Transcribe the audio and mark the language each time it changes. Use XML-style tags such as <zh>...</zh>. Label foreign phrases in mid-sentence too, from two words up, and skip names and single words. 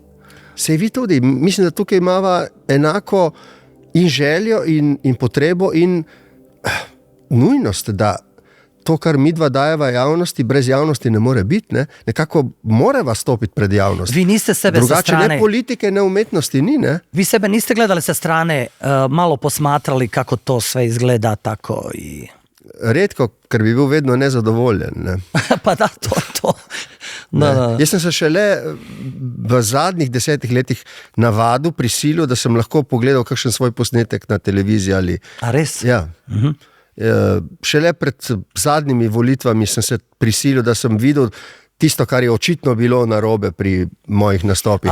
<sl>Sej vi tudi, mislim da tukaj imava enako in željo in potrebo in nujnost, da to, kar mi dva dajeva javnosti, brez javnosti ne more biti, ne? Nekako morava stopiti pred javnost. Vi niste sebe drugače</sl> <hr>sa strane...</hr> <sl>ne politike, ne umetnosti ni, ne?</sl> <hr>Vi sebe niste gledali sa strane, malo posmatrali kako to sve izgleda tako i...</hr> <sl>redko, ker bi bil vedno nezadovoljen. Ne. Pa da, to. Da. Jaz sem se šele v zadnjih 10 letih navadil, prisilil, da sem lahko pogledal kakšen svoj posnetek na televiziji. Ali, A res? ja. Šele pred zadnjimi volitvami sem se prisilil, da sem videl tisto, kar je očitno bilo narobe pri mojih nastopih.</sl>